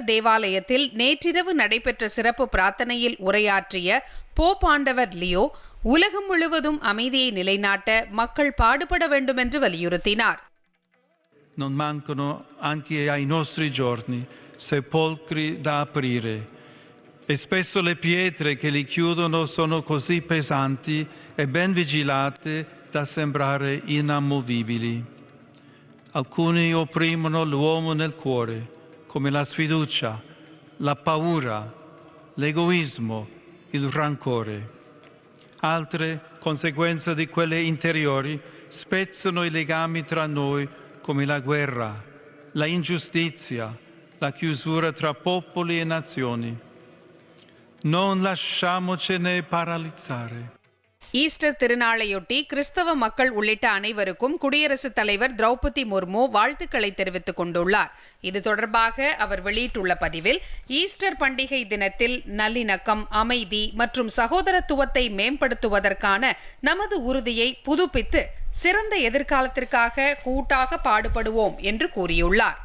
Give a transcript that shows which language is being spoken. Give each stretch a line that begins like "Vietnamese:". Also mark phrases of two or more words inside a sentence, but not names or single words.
Tamil: தேவாலயத்தில் நேற்றிரவு நடைபெற்ற சிறப்பு பிரார்த்தனையில் உரையாற்றிய போப் ஆண்டவர் லியோ, உலகம் முழுவதும் அமைதியை நிலைநாட்ட மக்கள் பாடுபட வேண்டும் என்று வலியுறுத்தினார்.
Italian: Non mancano anche ai nostri giorni sepolcri da aprire e spesso le pietre che li chiudono sono così pesanti e ben vigilate da sembrare inamovibili. Alcuni opprimono l'uomo nel cuore, come la sfiducia, la paura, l'egoismo, il rancore. Altre, conseguenza di quelle interiori, spezzano i legami tra noi come la guerra, la ingiustizia, la chiusura tra popoli e nazioni. Non lasciamocene paralizzare.
Tamil: ஈஸ்டர் திருநாளையொட்டி கிறிஸ்தவ மக்கள் உள்ளிட்ட அனைவருக்கும் குடியரசுத் தலைவர் திரௌபதி முர்மு வாழ்த்துக்களை தெரிவித்துக் கொண்டுள்ளார். இது தொடர்பாக அவர் வெளியிட்டுள்ள பதிவில், ஈஸ்டர் பண்டிகை தினத்தில் நல்லிணக்கம், அமைதி மற்றும் சகோதரத்துவத்தை மேம்படுத்துவதற்கான நமது உறுதியை புதுப்பித்து சிறந்த எதிர்காலத்திற்காக கூட்டாக பாடுபடுவோம் என்று கூறியுள்ளார்.